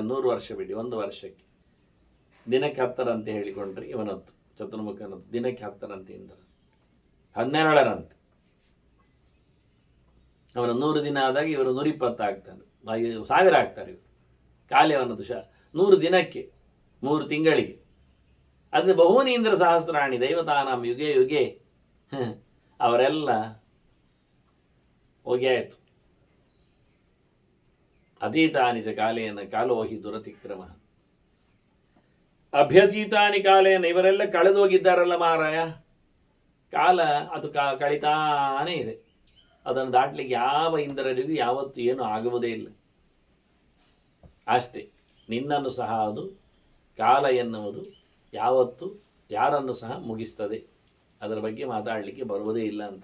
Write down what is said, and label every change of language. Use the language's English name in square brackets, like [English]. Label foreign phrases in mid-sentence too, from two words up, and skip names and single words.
[Kannada] 100 ವರ್ಷ ಬಿಡಿ, 1 ವರ್ಷಕ್ಕೆ ದಿನಕ್ಕೆ 10 ಅಂತ ಹೇಳಿಕೊಂಡ್ರೆ ಇವನದ್ದು ಚತುರ್ಮುಖನದ್ದು ದಿನಕ್ಕೆ 10 ಅಂತ ಇಂದ್ರ 12 ಅವನ 100 ದಿನ ಆದಾಗ ಇವರು 120 ಆಗ್ತಾನೆ, 1000 ಆಗ್ತಾರೆ ಇವರು. ಖಾಲಿ ಅವನದ್ದು 100 ದಿನಕ್ಕೆ, 3 ತಿಂಗಳಿಗೆ. [Sanskrit] ಅದು ಬಹುವನಿ ಇಂದ್ರ ಸಹಸ್ರಾಣಿ ದೈವತಾನಾಂ ಯುಗೆ ಯುಗೆ, [Kannada] ಅವರೆಲ್ಲ ಹೋಗಿ ಆಯ್ತು. [Sanskrit] ಅತೀತಾನಿ ಚ ಕಾಲೇನ ಕಾಲೋಹಿ ದುರತಿಕ್ರಮ, ಅಭ್ಯತೀತಾನಿ ಕಾಲೇನ, [Kannada] ಇವರೆಲ್ಲ ಕಳೆದು ಹೋಗಿದ್ದಾರಲ್ಲ ಮಾರಾಯ. ಕಾಲ ಅದು ಕಳಿತಾನೇ ಇದೆ, ಅದನ್ನು ದಾಟ್ಲಿಕ್ಕೆ ಯಾವ ಇಂದ್ರರಿಗೂ ಯಾವತ್ತೂ ಏನು ಆಗುವುದೇ ಇಲ್ಲ. ಅಷ್ಟೇ, ನಿನ್ನನ್ನು ಸಹ ಅದು ಕಾಲ ಎನ್ನುವುದು ಯಾವತ್ತು ಯಾರನ್ನು ಸಹ ಮುಗಿಸ್ತದೆ, ಅದರ ಬಗ್ಗೆ ಮಾತಾಡಲಿಕ್ಕೆ ಬರುವುದೇ ಇಲ್ಲ ಅಂತ.